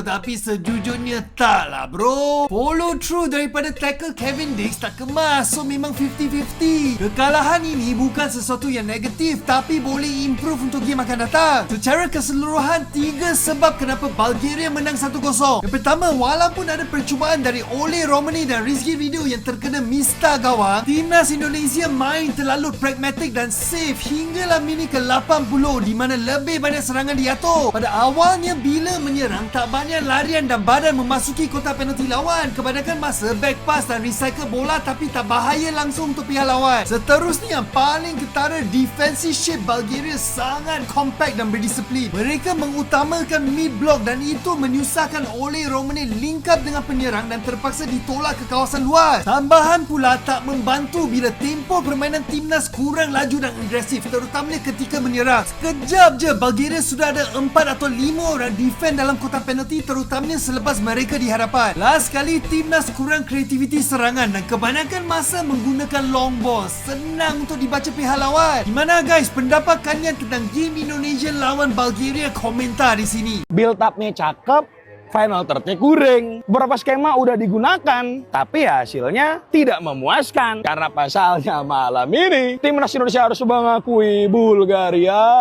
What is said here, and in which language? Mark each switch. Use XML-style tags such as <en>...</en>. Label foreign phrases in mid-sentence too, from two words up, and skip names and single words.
<ms>Tapi sejujurnya tak lah bro.</ms> <en>Follow through</en> <ms>daripada tackle Kevin Dix tak kemas. So memang 50-50. Kekalahan ini bukan sesuatu yang negatif, tapi boleh improve untuk game akan datang. Secara keseluruhan, 3 sebab kenapa Bulgaria menang 1-0. Yang pertama, walaupun ada percubaan dari Ole Romani dan Rizky Ridho yang terkena mista gawang, Timnas Indonesia main terlalu pragmatik dan safe hinggalah minit ke-80 di mana lebih banyak serangan diatur. Pada awalnya bila menyerang tak banyak larian dan badan memasuki kotak penalti lawan. Kebanyakan masa</ms> <en>back pass</en> <ms>dan recycle bola tapi tak bahaya langsung untuk pihak lawan. Seterusnya yang paling ketara,</ms> <en>defensive shape</en> <ms>Bulgaria sangat compact dan berdisiplin. Mereka mengutamakan</ms> <en>mid block</en> <ms>dan itu menyusahkan Ole Romani</ms> <en>link up</en> <ms>dengan penyerang dan terpaksa ditolak ke kawasan luas. Tambahan pula tak membantu bila tempo permainan timnas kurang laju dan agresif, terutamanya ketika menyerang. Sekejap je Bulgaria sudah ada 4 atau 5 orang defend dalam kotak penalti, terutamanya selepas mereka di hadapan. Last kali timnas kurang kreativiti serangan dan kebanyakan masa menggunakan</ms> <en>long ball.</en> <id>Senang untuk dibaca pihak lawan. Gimana guys pendapat kalian tentang game Indonesia lawan Bulgaria? Komentar di sini.</id> <en>Build up-</en> <id>nya cakep,</id> <en>final third-</en> <id>nya kurang. Beberapa skema udah digunakan, tapi hasilnya tidak memuaskan. Karena pasalnya malam ini, Timnas Indonesia harus mengakui Bulgaria.</id>